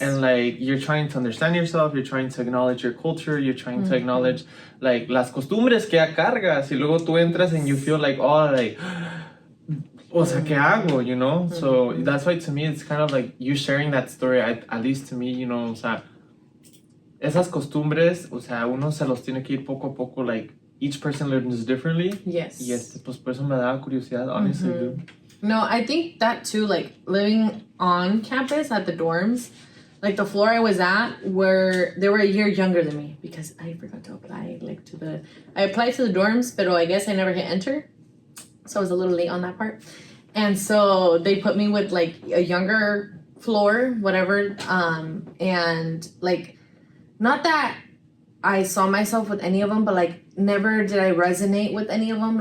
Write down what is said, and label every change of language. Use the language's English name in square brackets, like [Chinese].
[English] And, like, you're trying to understand yourself, you're trying to acknowledge your culture, you're trying to acknowledge, like, [Spanish] las costumbres que ya cargas, y luego tú entras [English] and you feel like, oh, like, [Spanish] o sea, ¿qué hago, [English] you know? So that's why, to me, it's kind of like you sharing that story, at least to me, you know, [Spanish] o sea, esas costumbres, o sea, uno se los tiene que ir poco a poco, [English] like, each person learns differently. Yes. [Spanish] Y pues por eso me daba curiosidad, [English] honestly, dude. No, I think that too, like, living on campus at the dorms, like, the floor I was at, where they were a year younger than me, because I forgot to apply, like, I applied to the dorms, but I guess I never hit enter, so I was a little late on that part. And so they put me with, like, a younger floor, whatever, and, like, not that I saw myself with any of them, but, like, never did I resonate with any of them.